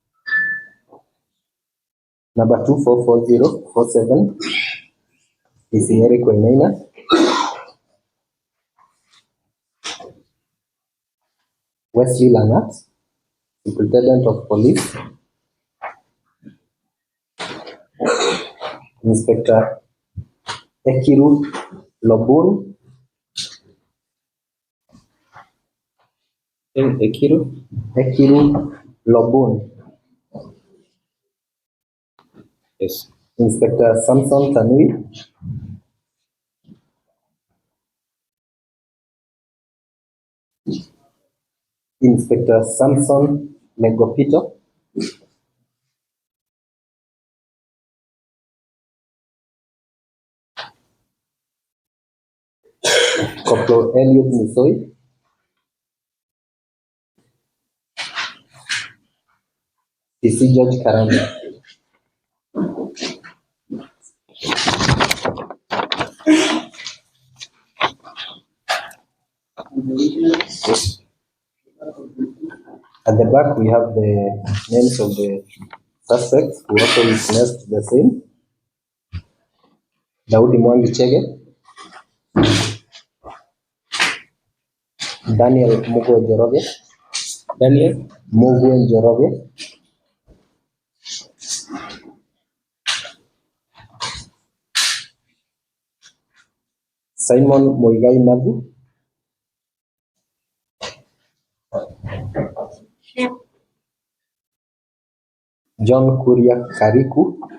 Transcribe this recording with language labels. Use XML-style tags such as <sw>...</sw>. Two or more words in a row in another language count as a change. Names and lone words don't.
<en>number 244047 is Eric Wainaina. Wesley Langat, Superintendent of Police. Inspector Ekiru Lobun, Ekiru Lobun. Yes. Inspector Samson Tanui, Inspector Samson Legopito, Corporal Elliot Misoi, PC George Karanga. Yes. At the back, we have the names of the suspects who also witnessed the same. Daudi Mwangi Chege, Daniel Mugo Njoroge, Daniel. Mugo Njoroge, Simon Moigai Magu, John Kuria Kariku,</en>